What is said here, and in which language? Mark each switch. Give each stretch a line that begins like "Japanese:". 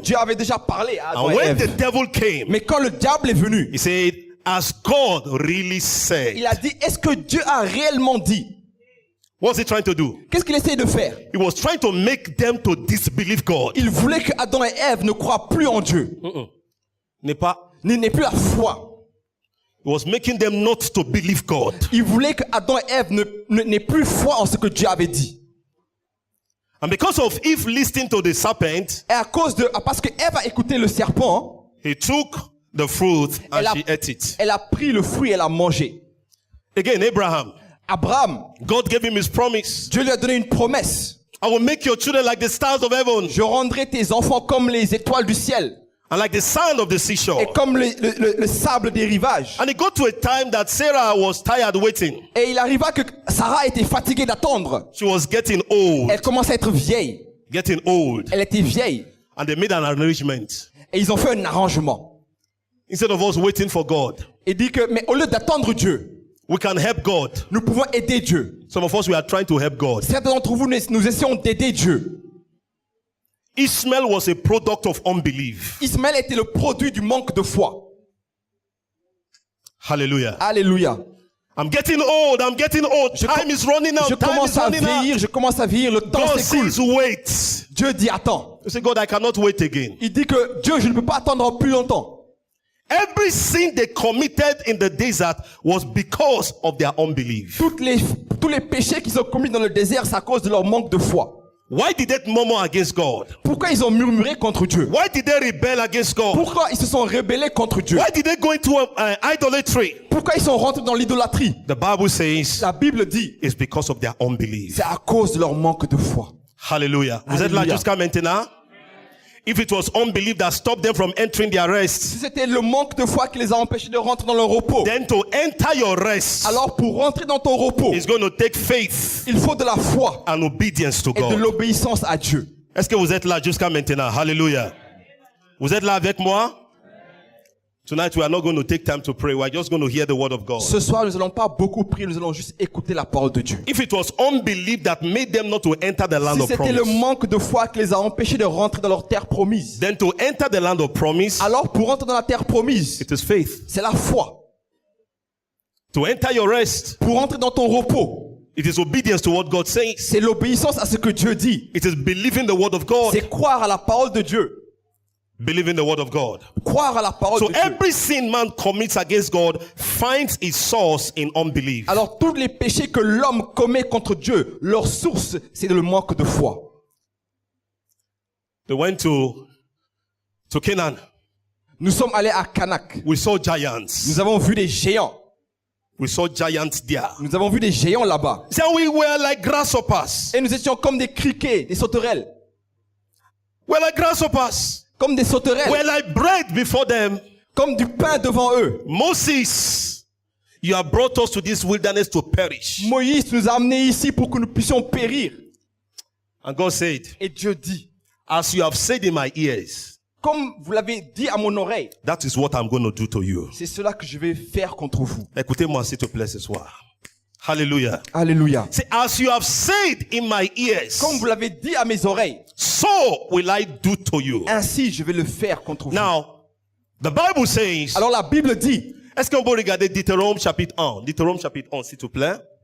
French: Dieu avait déjà parlé à Adam
English: And
French: et
English: when the
French: Ève.
English: devil came,
French: Mais quand le diable est venu,
English: he said, as God really said.
French: il a dit, est-ce que Dieu a réellement dit?
English: What's he trying to do?
French: Qu'est-ce qu'il essaie de faire?
English: He was trying to make them to disbelieve God.
French: Il voulait que Adam et Ève ne croient plus en Dieu, N'est pas. n'aient plus la foi.
English: He was making them not to believe God.
French: Il voulait que Adam et Ève n'aient plus foi en ce que Dieu avait dit.
English: And because of Eve listening to the serpent,
French: Et parce que Ève a écouté le serpent,
English: he took the fruit and
French: Elle a-
English: she ate it.
French: elle a pris le fruit et elle a mangé.
English: Again, Abraham,
French: Abraham,
English: God gave him his promise.
French: Dieu lui a donné une promesse.
English: I will make your children like the stars of heaven
French: Je rendrai tes enfants comme les étoiles du ciel
English: and like the sand of the seashore.
French: et comme le sable des rivages.
English: And it got to a time that Sarah was tired waiting.
French: Et il arriva que Sarah était fatiguée d'attendre.
English: She was getting old.
French: Elle commençait à être vieille.
English: Getting old.
French: Elle était vieille.
English: And they made an arrangement.
French: Et ils ont fait un arrangement.
English: Instead of us waiting for God,
French: Il dit que, mais au lieu d'attendre Dieu,
English: we can help God.
French: nous pouvons aider Dieu.
English: Some of us, we are trying to help God.
French: Certains d'entre vous, nous essayons d'aider Dieu.
English: Ishmael was a product of unbelief.
French: Ismaël était le produit du manque de foi.
English: Hallelujah.
French: Alléluia.
English: I'm getting old. I'm getting old. Time is running out.
French: Je
English: Time
French: commence
English: is
French: à
English: running
French: vieillir,
English: out.
French: je commence à vieillir, le temps
English: God
French: s'écoule.
English: says wait.
French: Dieu dit attends.
English: You say, God, I cannot wait again.
French: Il dit que Dieu, je ne peux pas attendre plus longtemps.
English: Every sin they committed in the desert was because of their unbelief.
French: Tous les péchés qu'ils ont commis dans le désert, c'est à cause de leur manque de foi.
English: Why did they murmur against God?
French: Pourquoi ils ont murmuré contre Dieu?
English: Why did they rebel against God?
French: Pourquoi ils se sont rebellés contre Dieu?
English: Why did they go into idolatry?
French: Pourquoi ils sont rentrés dans l'idolâtrie?
English: The Bible says
French: La Bible dit,
English: it's because of their unbelief.
French: c'est à cause de leur manque de foi. Hallelujah. Vous êtes là Alléluia. jusqu'à maintenant?
English: If it was unbelief that stopped them from entering their rest,
French: Si c'était le manque de foi qui les a empêchés de rentrer dans leur repos,
English: then to enter your rest
French: alors pour rentrer dans ton repos,
English: is going to take faith
French: il faut de la foi
English: and obedience to
French: et de
English: God.
French: l'obéissance à Dieu. Est-ce que vous êtes là jusqu'à maintenant? Hallelujah. Vous êtes là avec moi?
English: Tonight we are not going to take time to pray. We are just going to hear the word of God.
French: Ce soir, nous n'allons pas beaucoup prier, nous allons juste écouter la parole de Dieu.
English: If it was unbelief that made them not to enter the land
French: Si
English: of
French: c'était le
English: promise,
French: manque de foi qui les a empêchés de rentrer dans leur terre promise,
English: then to enter the land of promise,
French: alors pour rentrer dans la terre promise,
English: it is faith.
French: c'est la foi.
English: To enter your rest,
French: Pour rentrer dans ton repos,
English: it is obedience to what God says.
French: c'est l'obéissance à ce que Dieu dit.
English: It is believing the word of God.
French: C'est croire à la parole de Dieu.
English: Believe in the word of God.
French: Croire à la parole
English: So
French: de Dieu.
English: every sin man commits against God finds its source in unbelief.
French: Alors tous les péchés que l'homme commet contre Dieu, leur source, c'est le manque de foi.
English: They went to Canaan.
French: Nous sommes allés à Kanak.
English: We saw giants.
French: Nous avons vu des géants.
English: We saw giants there.
French: Nous avons vu des géants là-bas.
English: So we were like grasshoppers.
French: Et nous étions comme des criquets, des sauterelles.
English: We're like grasshoppers.
French: Comme des sauterelles.
English: We're like bread before them.
French: Comme du pain devant eux.
English: Moses, you have brought us to this wilderness to perish.
French: Moïse nous a amenés ici pour que nous puissions périr.
English: And God said,
French: Et Dieu dit,
English: as you have said in my ears,
French: comme vous l'avez dit à mon oreille,
English: that is what I'm going to do to you.
French: c'est cela que je vais faire contre vous. Écoutez-moi s'il te plaît ce soir. Hallelujah. Alléluia.
English: Say, as you have said in my ears,
French: Comme vous l'avez dit à mes oreilles,
English: so will I do to you.
French: ainsi je vais le faire contre vous.
English: Now, the Bible says,
French: Alors la Bible dit, est-ce qu'on peut regarder Deutéronome chapitre 1? Deutéronome chapitre 1, s'il te plaît.